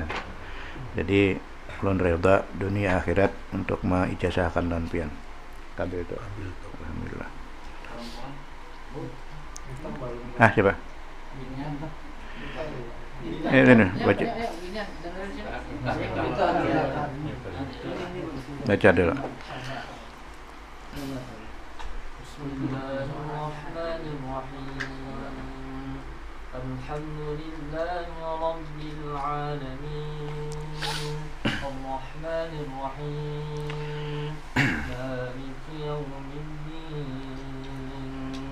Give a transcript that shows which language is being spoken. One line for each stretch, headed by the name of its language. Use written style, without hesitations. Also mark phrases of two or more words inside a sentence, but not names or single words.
Banjar: Jadi ulun reda dunia akhirat untuk maijazahkan dan pian. Kabil itu. Alhamdulillah. Siapa? Ini baca. Baca dulu.
Arabic: بسم الله الرحمن الرحيم. الحمد لله رب العالمين. الرحمن الرحيم. مالك يوم الدين.